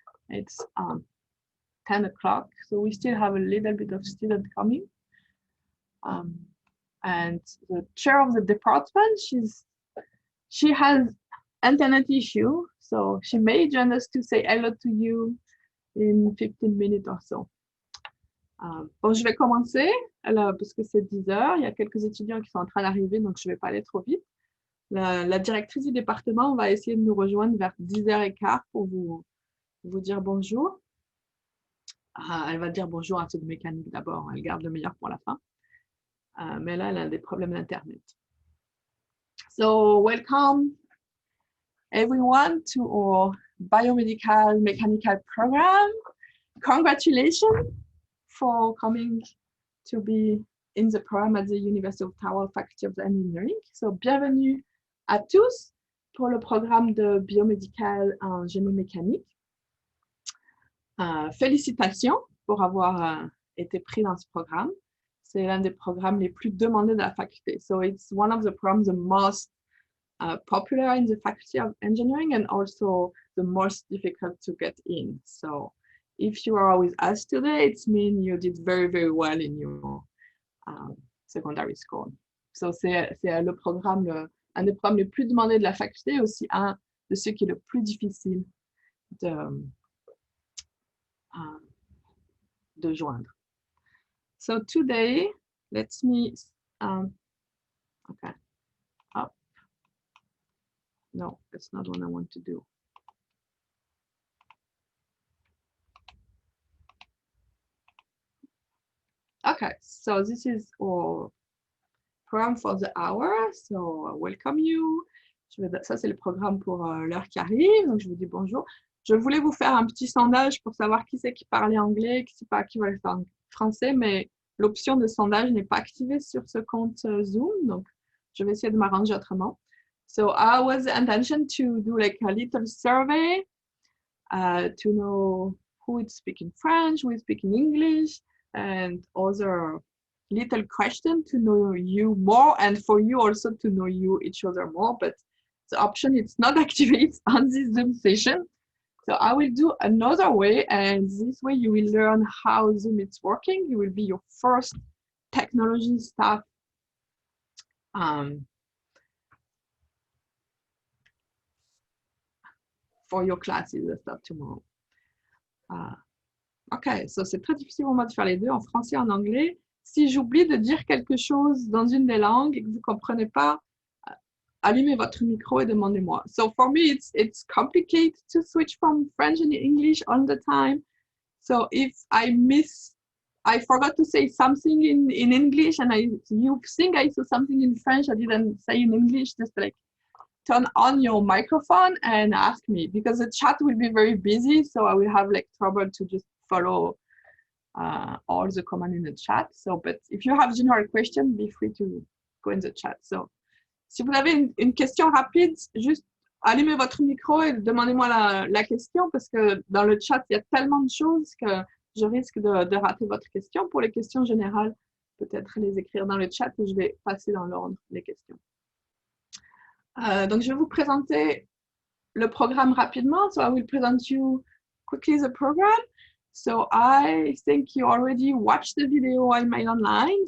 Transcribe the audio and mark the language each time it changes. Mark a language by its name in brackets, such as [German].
[English] It's 10 o'clock, so we still have a little bit of students coming. And the chair of the department, she has internet issue, so she may join us to say hello to you in 15 minutes or so. [French] Bon, je vais commencer, parce que c'est 10 heures, il y a quelques étudiants qui sont en train d'arriver, donc je ne vais pas aller trop vite. La directrice du département va essayer de nous rejoindre vers 10h15 pour vous dire bonjour. Elle va dire bonjour à ceux de mécanique d'abord, elle garde le meilleur pour la fin. Mais là, elle a des problèmes d'Internet. [English] So, welcome everyone to our biomedical mechanical program. Congratulations for coming to be in the program at the University of Ottawa Faculty of Engineering. [French] So, bienvenue à tous pour le programme de biomédical en génie mécanique. Félicitations pour avoir été pris dans ce programme. C'est l'un des programmes les plus demandés de la faculté. [English] So it's one of the programs the most popular in the Faculty of Engineering and also the most difficult to get in. So if you are with us today, it means you did very, very well in your secondary school. [French] So c'est le programme, un des programmes les plus demandés de la faculté, aussi un de ceux qui est le plus difficile de joindre. [English] So today, let me, okay, up. No, that's not what I want to do. Okay, so this is our program for the hour. So I welcome you. [French] Ça, c'est le programme pour l'heure qui arrive. Donc, je vous dis bonjour. Je voulais vous faire un petit sondage pour savoir qui c'est qui parlait anglais, qui va le faire en français, mais l'option de sondage n'est pas activée sur ce compte Zoom, donc je vais essayer de m'arranger autrement. [English] So I was the intention to do like a little survey to know who is speaking French, who is speaking English, and other little question to know you more, and for you also to know each other more. But the option is not activated on this Zoom session. So I will do another way, and this way you will learn how Zoom is working. You will be your first technology staff for your classes and stuff tomorrow. [French] Ok, so c'est très difficile pour moi de faire les deux, en français et en anglais. Si j'oublie de dire quelque chose dans une des langues et que vous ne comprenez pas, allumez votre micro et demandez-moi. [English] So for me, it's complicated to switch from French and English all the time. So if I forgot to say something in English and you think I said something in French I didn't say in English, just like turn on your microphone and ask me, because the chat will be very busy, so I will have like trouble to just follow all the commands in the chat. So, but if you have general question, be free to go in the chat. [French] So, si vous avez une question rapide, juste allumez votre micro et demandez-moi la question, parce que dans le chat, il y a tellement de choses que je risque de rater votre question. Pour les questions générales, peut-être les écrire dans le chat et je vais passer dans l'ordre les questions. Donc, je vais vous présenter le programme rapidement. [English] So, I will present you quickly the program. So, I think you already watched the video I made online.